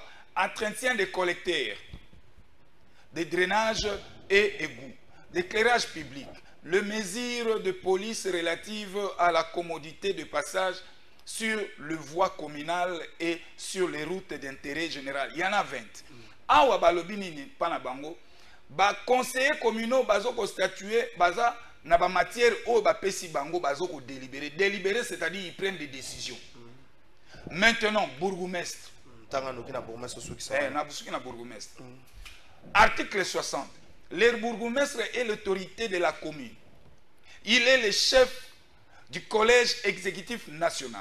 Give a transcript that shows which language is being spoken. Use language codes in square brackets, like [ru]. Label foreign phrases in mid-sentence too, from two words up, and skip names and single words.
[fr] Entretien des collecteurs, des drainages et égouts, d'éclairage public, les mesures de police relatives à la commodité de passage sur les voies communales et sur les routes d'intérêt général. Il y en a 20. [ln] Awa balobini panabango, ba conseillers communaux bazo ko statuer baza na ba matière o ba pesi bango bazo ko délibérer. [fr] Délibérer c'est-à-dire ils prennent des décisions. Maintenant bourgmestre. Article 60. Le bourgmestre est l'autorité de la commune. Il est le chef du collège exécutif national.